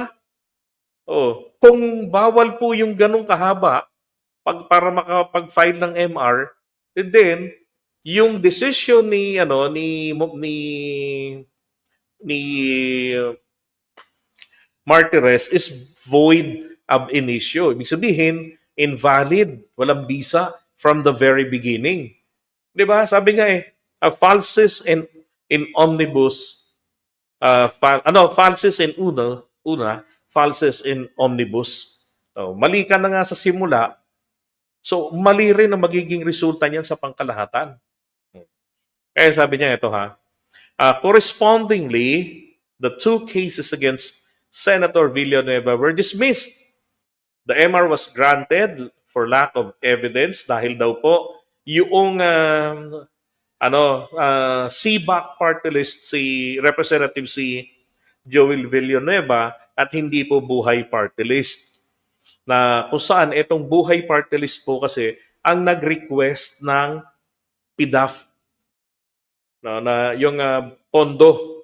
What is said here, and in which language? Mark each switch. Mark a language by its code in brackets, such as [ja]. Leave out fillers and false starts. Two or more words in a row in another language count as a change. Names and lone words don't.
[tl] Kung bawal po yung ganung kahaba para makapag-file ng MR, [en] and then [tl] yung decision ni Martires [en] is void [la] ab initio. [tl] Ibig sabihin, invalid, walang bisa [en] from the very beginning. [tl] 'Di ba? Sabi nga [la] falsis in omnibus, falsis in una, falsis in omnibus. [tl] Mali ka na nga sa simula, so mali rin ang magiging resulta niyan sa pangkalahatan. Kaya sabi niya ito [en] correspondingly, the two cases against Senator Villanueva were dismissed. The MR was granted for lack of evidence [tl] dahil daw po yung [en] CBAC party list Representative Joel Villanueva [tl] at hindi po buhay [en] party list. [tl] Na kung saan itong buhay [en] party list [tl] po kasi ang nag-request ng PDAF na yung pondo.